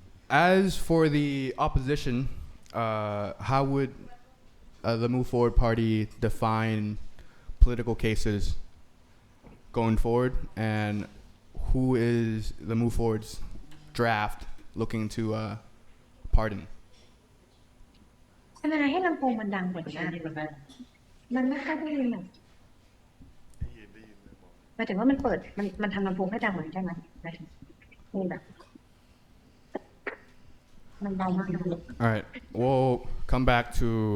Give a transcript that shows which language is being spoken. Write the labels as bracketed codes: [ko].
[en] As for the opposition, how would the Move Forward Party define political cases going forward, and who is the Move Forward's draft looking to pardon? [th] ทำยังไงให้ลำโพงมันดังกว่านี้มันไม่ค่อยได้ยินอ่ะหมายถึงว่ามันเปิดมันทำลำโพงให้ดังเหมือนใช่ไหมหมายถึงนี่แบบมันเบามาก [en] All right, we'll come back to.